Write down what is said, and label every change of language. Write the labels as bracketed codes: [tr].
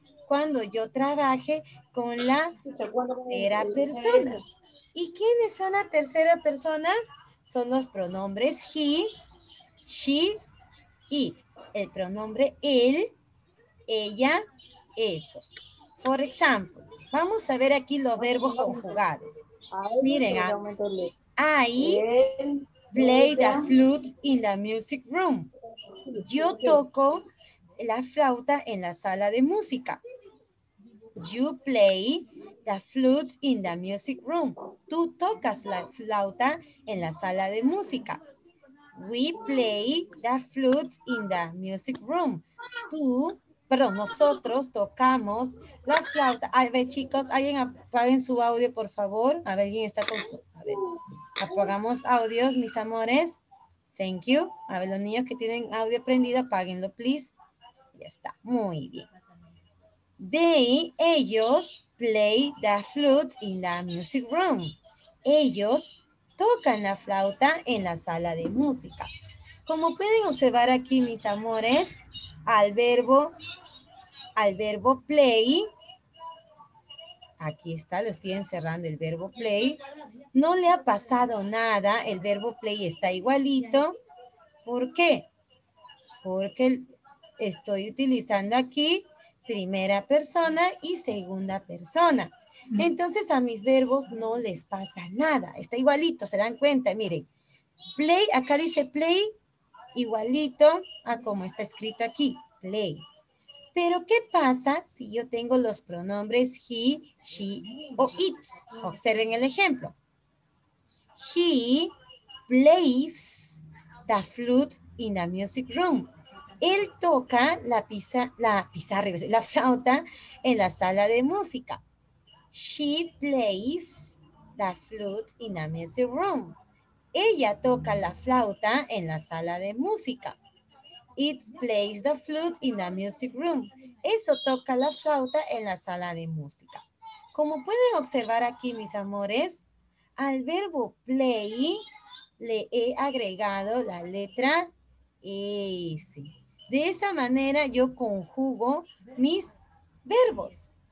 [es] Cuando yo trabaje con la tercera persona. ¿Y quiénes son la tercera persona? Son los pronombres he, she, it. El pronombre él, ella, eso. Por ejemplo, vamos a ver aquí los verbos conjugados. [en] Miren, I play the flute in the music room. [es] Yo toco la flauta en la sala de música. [en] You play the flute in the music room. [es] Tú tocas la flauta en la sala de música. [en] We play the flute in the music room. [es] Nosotros tocamos la flauta. A ver, chicos, alguien apaguen su audio, por favor. A ver, ¿quién está con su... A ver, apagamos audios, mis amores. [en] Thank you. [es] A ver, los niños que tienen audio prendido, apáguenlo, please. Ya está, muy bien. Ellos [en] play the flute in the music room. [es] Ellos tocan la flauta en la sala de música. Como pueden observar aquí, mis amores, al verbo play, aquí está, lo estoy encerrando el verbo play, no le ha pasado nada, el verbo play está igualito. ¿Por qué? Porque estoy utilizando aquí primera persona y segunda persona. Entonces a mis verbos no les pasa nada. Está igualito, se dan cuenta, miren. Play, acá dice play, igualito a como está escrito aquí, play. Pero ¿qué pasa si yo tengo los pronombres he, she o it? Observen el ejemplo. [en] He plays the flute in the music room. [es] Él toca la flauta en la sala de música. [en] She plays the flute in the music room. [es] Ella toca la flauta en la sala de música. [en] It plays the flute in the music room. [es] Eso toca la flauta en la sala de música. Como pueden observar aquí, mis amores, al verbo play le he agregado la letra S. De esa manera yo conjugo mis verbos.